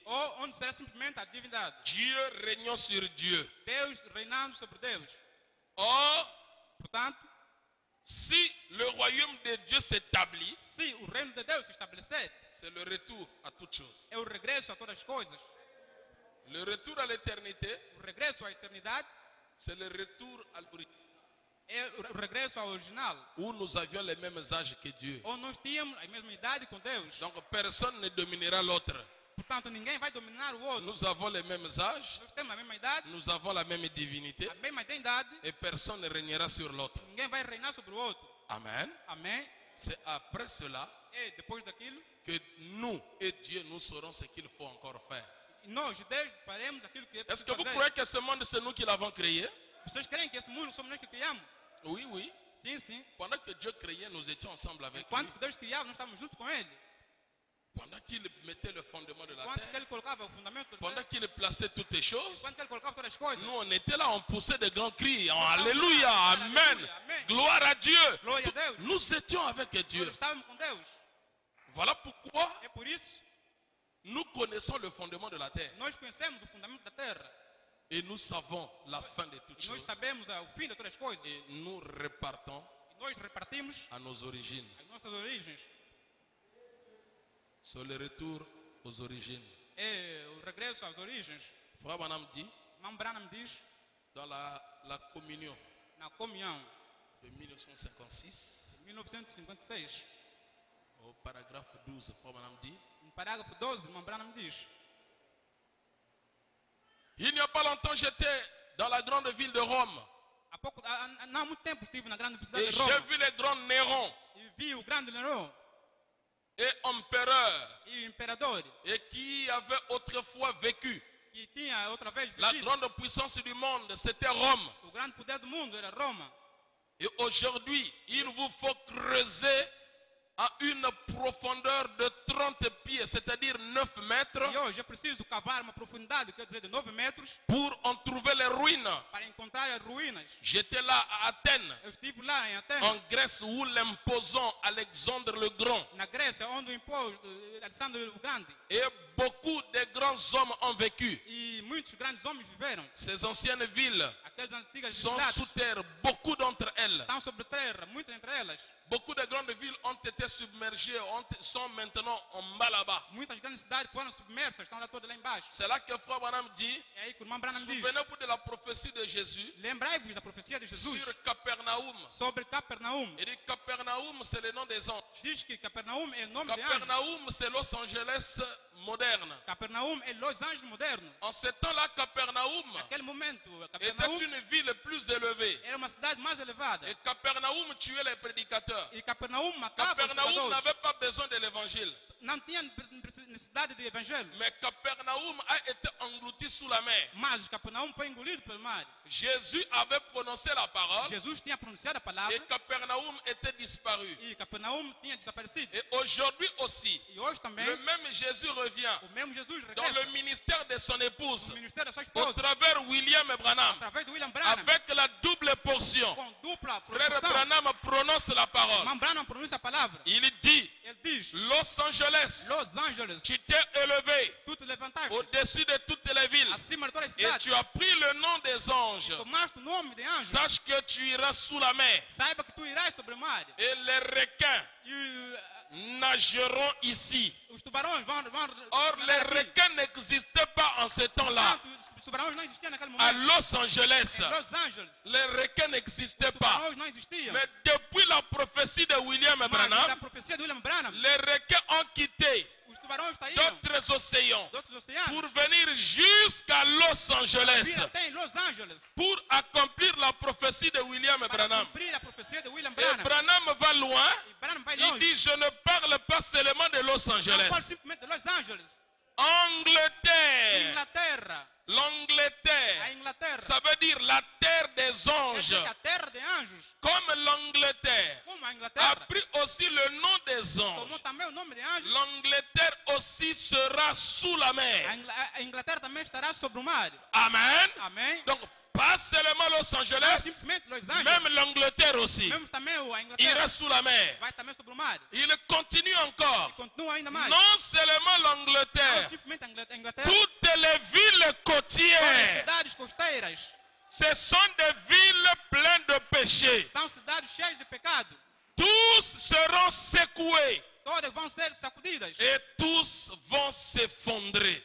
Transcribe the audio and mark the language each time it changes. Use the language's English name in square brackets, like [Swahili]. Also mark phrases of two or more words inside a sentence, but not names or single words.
[Portuguese] ou onde será simplesmente a divindade. [French] Dieu régnant sur Dieu. [Portuguese] Deus reinando sobre Deus. [French] Or, [Portuguese] Portanto, [French] si le royaume de Dieu s'établit, [Portuguese] se o reino de Deus se estabelecer, [French] c'est le retour à toutes choses. [Portuguese] é o regresso a todas as coisas. [French] Le retour à l'éternité, [Portuguese] O regresso à eternidade [French] c'est le retour à l'origine, [Portuguese] é o regresso ao original. [French] où nous avions les mêmes âges que Dieu. [Portuguese] Ou nós tínhamos a mesma idade com Deus. [French] Donc personne ne dominera l'autre. [Portuguese] Portanto, ninguém vai dominar o outro. [French] Nous avons les mêmes âges, [Portuguese] Nós temos a mesma idade, [French] nous avons la même divinité, [Portuguese] a mesma identidade. [French] et personne ne régnera sur l'autre. [Portuguese] Ninguém vai reinar sobre o outro. [French] Amen. [Portuguese] Amém? [French] C'est après cela [Portuguese] E depois daquilo, [French] que nous et Dieu, nous saurons ce qu'il faut encore faire. [Portuguese] nós, Deus, faremos aquilo que é [French] Est-ce [Portuguese] preciso [French] que vous [Portuguese] fazer. [French] croyez que ce monde, c'est nous qui l'avons créé? [Portuguese] Vocês creem que esse mundo somos nós que criamos? [French] Oui, oui. [Portuguese] Sim, sim. [French] Pendant que Dieu créait, nous étions ensemble avec lui. [Portuguese] Enquanto que Deus criava, nós estávamos junto com Ele. [French] Pendant qu'il mettait le fondement de la [Portuguese] Enquanto que [French] terre, [Portuguese] Ele colocava o fundamento da [French] pendant [Portuguese] terra, [French] qu'il plaçait toutes les choses, [Portuguese] enquanto que Ele colocava todas as coisas. [French] nous on était là, on poussait de grands cris. Alléluia, Amen, Amen. gloire à Dieu. [Portuguese] Glória a Deus. [French] Nous étions avec Dieu. [Portuguese] Nós estávamos com Deus. [French] Voilà pourquoi [Portuguese] É por isso [French] nous connaissons le fondement de la terre [Portuguese] nós conhecemos o fundamento da terra. [French] et nous savons la fin de toutes [Portuguese] E nós [French] choses [Portuguese] sabemos o fim de todas as coisas. [French] et nous repartons [Portuguese] E nós repartimos [French] à nos origines. [Portuguese] as nossas origens. [French] C'est le retour aux origines. [Portuguese] É o regresso às origens. [French] Frère Branham dit [Portuguese] Irmão Branham diz [French] dans la communion [Portuguese] na comunhão [French] de 1956, [Portuguese] de 1956, [French] au paragraphe 12, Frère Branham dit [Portuguese] no parágrafo 12, irmão Branham diz: [French] il n'y a pas longtemps, j'étais dans la grande ville de Rome [Portuguese] não há muito tempo estive na grande cidade [French] et [Portuguese] de [French] j'ai [Portuguese] Roma [French] vu les grands Néron [Portuguese] e vi o grande Nerão [French] et empereur [Portuguese] e o imperador [French] et qui avait autrefois vécu. [Portuguese] que tinha outra vez [French] La [Portuguese] vivido. [French] grande puissance du monde, c'était Rome. [Portuguese] O grande poder do mundo era Roma. [French] Et aujourd'hui, il vous faut creuser à une profondeur de 30 pieds, c'est-à-dire 9 mètres, [Portuguese] E hoje é preciso cavar uma profundidade, quer dizer, de 9 metros, [French] pour en trouver les ruines. [Portuguese] para encontrar as ruínas. [French] J'étais là à Athènes, [Portuguese] Eu estive lá em Atenas, [French] en Grèce, où l'imposant Alexandre le Grand [Portuguese] na Grécia, onde o imposto Alexandre o Grande [French] et beaucoup de grands hommes ont vécu. [Portuguese] e muitos grandes homens viveram. [French] Ces anciennes villes [Portuguese] Aquelas antigas [French] sont [Portuguese] cidades [French] sous terre, beaucoup d'entre elles. [Portuguese] estão sobre terra, muitas entre elas. [French] Beaucoup de grandes villes ont été submergées, sont maintenant en bas là-bas. [Portuguese] Muitas grandes cidades foram submersas, estão lá todas lá embaixo. [French] C'est là que Frère Branham dit, [Portuguese] É aí que o irmão Branham diz: [French] souvenez-vous de la prophétie de Jésus [Portuguese] lembrai-vos da profecia de Jesus [French] sur Capernaum. [Portuguese] sobre Capernaum. [French] Il dit Capernaum, c'est le nom des anges. [Portuguese] Diz que Capernaum é o nome de anjos. [French] Capernaum, c'est Los Angeles moderne. [Portuguese] Capernaum é Los Angeles moderno. [French] En ce temps-là, Capernaum [Portuguese] Naquele momento, [French] était [Portuguese] Capernaum [French] une ville plus élevée. [Portuguese] era uma cidade mais elevada. [French] Et Capernaum tuait les prédicateurs. [Portuguese] E Capernaum matava os [French] Capernaum [Portuguese] pregadores. [French] n'avait pas besoin de l'évangile. [Portuguese] Não tinha necessidade de evangelho. [French] Mais Capernaum a été englouti sous la mer. [Portuguese] Mas Capernaum foi engolido pelo mar. [French] Jésus avait prononcé la parole [Portuguese] Jesus tinha pronunciado a [French] et [Portuguese] palavra [French] Capernaum était disparu. [Portuguese] e Capernaum tinha desaparecido. [French] Et aujourd'hui aussi, [Portuguese] E hoje também, [French] le même Jésus revient [Portuguese] o mesmo Jesus [French] dans [Portuguese] regressa [French] le ministère de son épouse [Portuguese] no ministério da sua [French] au [Portuguese] esposa, [French] travers William Branham [Portuguese] através de William Branham, [French] avec la double portion. [Portuguese] com dupla [French] Frère [Portuguese] proporção. [French] Branham prononce la parole. [Portuguese] Irmão Branham pronuncia a palavra. [French] Il dit, [Portuguese] Ele diz: [French] Los Angeles, [Portuguese] Los Angeles, [French] tu t'es élevé [Portuguese] tu te levantaste [French] au-dessus de toutes les villes [Portuguese] acima de todas as [French] et [Portuguese] cidades, [French] tu as pris le nom des anges. [Portuguese] tomaste o nome de anjo. [French] Sache que tu iras sous la mer [Portuguese] Saiba que tu irás sobre o mar. [French] et les requins [Portuguese] E [French] nageront ici. [Portuguese] os tubarões vão [French] Or, les [Portuguese] nadar aqui. [French] requins n'existaient pas en ce temps-là. [Portuguese] Portanto, os tubarões não existiam naquele [French] À [Portuguese] momento. [French] Los Angeles, [Portuguese] Em Los Angeles, [French] les requins n'existaient [Portuguese] os [French] pas. [Portuguese] tubarões não existiam. [French] Mais depuis la prophétie de William [Portuguese] Mas da [French] Branham, [Portuguese] profecia de William Branham, [French] les requins ont quitté [Portuguese] os tubarões saíram [French] d'autres océans [Portuguese] de outros oceanos [French] pour venir jusqu'à Los Angeles [Portuguese] vir até em Los Angeles [French] pour accomplir la prophétie de William [Portuguese] para [French] Branham. [Portuguese] cumprir a profecia de William [French] Et [Portuguese] Branham. [French] Branham va loin. [Portuguese] E Branham vai [French] Il [Portuguese] longe. [French] dit, je ne parle pas seulement de Los [Portuguese] Não fala [French] Angeles. [Portuguese] simplesmente de Los Angeles. [French] Angleterre. [Portuguese] Inglaterra. A [French] L'Angleterre. [Portuguese] Inglaterra. [French] Ça veut dire la terre des [Portuguese] Quer [French] anges. [Portuguese] dizer que a terra de anjos, [French] Comme l'Angleterre [Portuguese] como a [French] a [Portuguese] Inglaterra, [French] pris aussi le nom des [Portuguese] tomou [French] anges, [Portuguese] também o nome de anjos, [French] l'Angleterre aussi sera sous la [Portuguese] a [French] mer. [Portuguese] A Inglaterra também estará sobre o mar. [French] Amen. [Portuguese] Amém? [French] Donc, pas seulement Los [Portuguese] Não [French] Angeles, [Portuguese] simplesmente Los Angeles, [French] même l'Angleterre aussi [Portuguese] mesmo também a Inglaterra [French] ira sous la mer. [Portuguese] vai também sobre o mar. [French] Il continue encore. [Portuguese] Continua ainda mais. [French] Non seulement [Portuguese] Não [French] l'Angleterre, [Portuguese] simplesmente a Inglaterra, [French] toutes les villes [Portuguese] todas as [French] côtières, [Portuguese] cidades costeiras [French] ce sont des villes pleines de péchés. [Portuguese] são cidades cheias de pecado. [French] Tous seront secoués [Portuguese] Todas vão ser sacudidas. [French] et tous vont s'effondrer.